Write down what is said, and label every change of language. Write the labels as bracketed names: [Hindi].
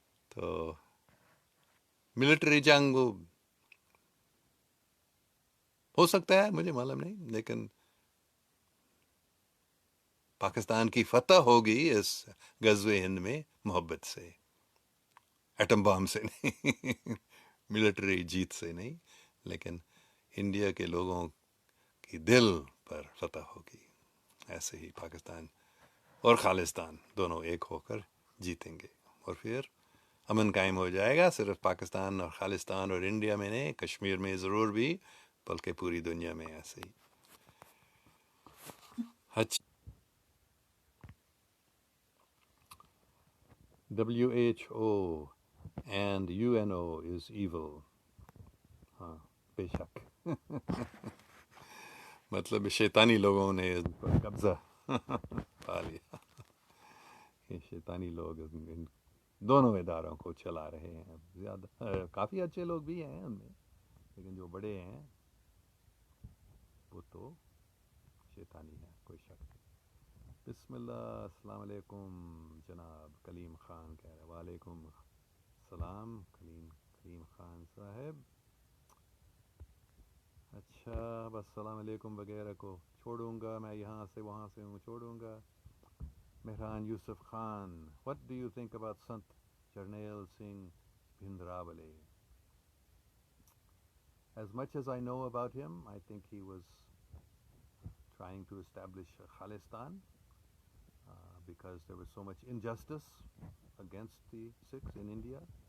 [Urdu] تو ملٹری جنگ ہو سکتا ہے، مجھے معلوم نہیں، لیکن پاکستان کی فتح ہوگی اس غزوہ ہند میں محبت سے، ایٹم بام سے نہیں، ملٹری جیت سے نہیں، لیکن انڈیا کے لوگوں کی دل پر فتح ہوگی. ایسے ہی پاکستان اور خالصتان دونوں ایک ہو کر جیتیں گے، اور پھر امن قائم ہو جائے گا. صرف پاکستان اور خالصتان اور انڈیا میں نہیں، کشمیر میں ضرور بھی، بلکہ پوری دنیا میں ایسے ہی. [English] اچھا، WHO and UNO is evil. [Urdu] ہاں، بے شک. مطلب شیطانی لوگوں نے اس پر قبضہ پا لیا. یہ شیطانی لوگ ان دونوں اداروں کو چلا رہے ہیں. زیادہ کافی اچھے لوگ بھی ہیں ان میں، لیکن جو بڑے ہیں وہ تو شیطانی ہیں، کوئی شک نہیں. بسم اللہ. السلام علیکم جناب کلیم خان کہہ رہے. وعلیکم السلام کلیم خان صاحب. اچھا، بس السلام علیکم وغیرہ کو چھوڑوں گا میں، یہاں سے وہاں سے ہوں چھوڑوں گا. [English] Mehran Yousuf Khan, what do you think about Sant Jarnail Singh Bhindranwale? As much as I know about him, I think he was trying to establish Khalistan because there was so much injustice against the Sikhs in India.